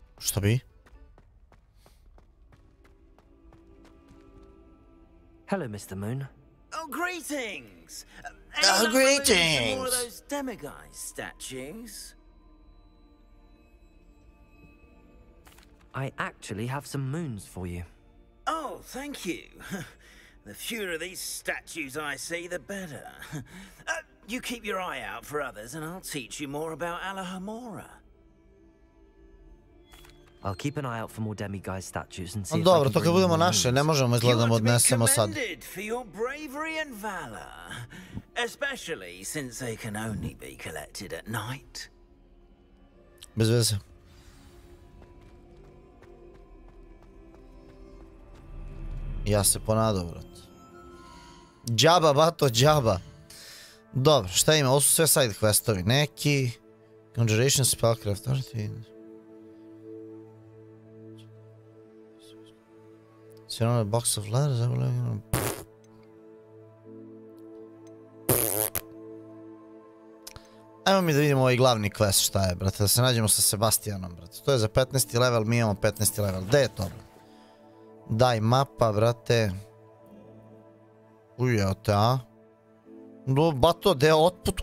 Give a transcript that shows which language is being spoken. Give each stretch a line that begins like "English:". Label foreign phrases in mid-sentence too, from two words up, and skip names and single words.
Serbian: Šta bi?
English: Hello, Mr. Moon. Oh, greetings! Oh, greetings! More of those demiguise statues? I actually have some moons for you. Oh, thank you. The fewer of these statues I see, the better. You keep your eye out for others, and I'll teach you more about Alahomora. I'll keep an eye out for more demiguise statues and see if I
Serbian: Dobro,
English: can
Serbian: to kad
English: bring
Serbian: budemo
English: more
Serbian: naše,
English: moons.
Serbian: ne možemo izgleda da odnesemo sad.
English: Commended for your bravery and valor, especially since they can only be collected at night.
Serbian: Bez veze. Ja se ponadao, brat. Džaba, bato, džaba. Dobro, šta ima? Ovo su sve side questovi. Neki...
English: Conjuration, Spellcraft, Surrounded box of letters,
Serbian: Ajmo mi da vidimo ovaj glavni quest šta je, brate, da se nađemo sa Sebastianom, brate. To je za 15. level, mi imamo 15. level. Gde je to, brate? Daj mapa, brate. Ujebote, a? Bato, gde je otput?